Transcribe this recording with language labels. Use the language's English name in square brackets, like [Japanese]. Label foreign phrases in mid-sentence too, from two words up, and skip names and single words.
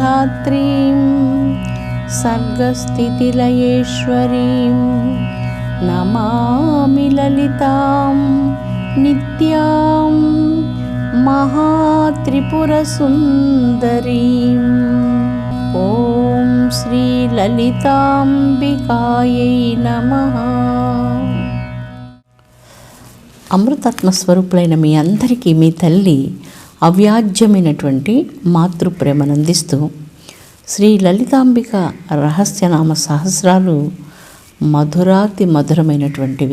[Sanskrit] धात्रीं सर्गस्थितिलयेश्वरीं नमामि ललितां नित्यां महात्रिपुरसुन्दरीम्। ॐ श्रीललिताम्बिकायै नमः। [Telugu] అమృతాత్మ స్వరూపులైన మీ అందరికీ మీ తల్లి అవ్యాజ్యమైనటువంటి మాతృప్రేమను అందిస్తూ శ్రీ లలితాంబిక రహస్యనామ సహస్రాలు మధురాతి మధురమైనటువంటివి.